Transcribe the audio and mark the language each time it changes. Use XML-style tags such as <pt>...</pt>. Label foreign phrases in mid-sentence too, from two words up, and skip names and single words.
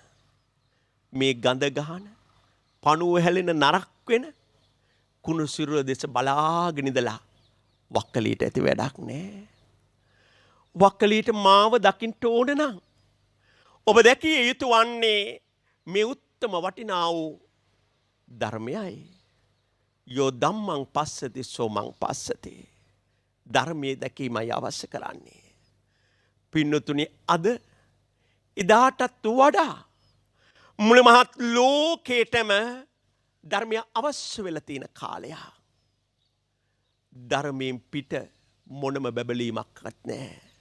<si>මේ ගඳ ගහන පණුව හැලෙන නරක් වෙන කුණු සිරුර දෙස බලාගෙන ඉඳලා වක්කලීට ඇති වැඩක් නෑ. වක්කලීට මාව දකින්න ඕන නම් ඔබ දැකිය යුතු වන්නේ මේ උත්තම වටිනා වූ ධර්මයයි.</si> <pi>යෝ ධම්මං පස්සති සෝමං පස්සති.</pi> <si>ධර්මයේ දැකීමයි අවශ්‍ය කරන්නේ. පින්නතුනි, අද එදාටත් වඩා මුළු මහත් ලෝකේටම ධර්මය අවශ්‍ය වෙලා තියෙන කාලයක්. ධර්මයෙන් පිට මොනම බැබලීමක්වත් නැහැ.</si>